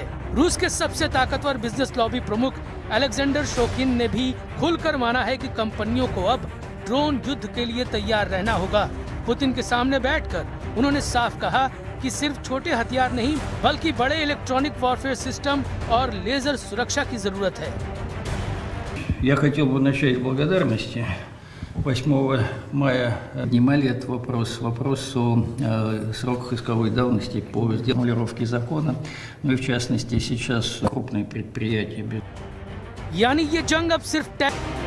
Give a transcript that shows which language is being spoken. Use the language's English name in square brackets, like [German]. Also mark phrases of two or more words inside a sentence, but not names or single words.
[Hindi] रूस के सबसे ताकतवर बिजनेस लॉबी प्रमुख अलेक्जेंडर शोकिन ने भी खुलकर माना है कि कंपनियों को अब ड्रोन युद्ध के लिए तैयार रहना होगा। पुतिन के सामने बैठकर उन्होंने साफ कहा कि सिर्फ छोटे हथियार नहीं बल्कि बड़े [English] electronic warfare system [Hindi] और लेजर सुरक्षा की जरूरत है। [Russian] Я хотел бы начать с благодарности. 8 мая поднимали этот вопрос о сроках исковой давности по формулировке закона, ну и в частности сейчас крупные предприятия. [Hindi] यानी ये जंग अब सिर्फ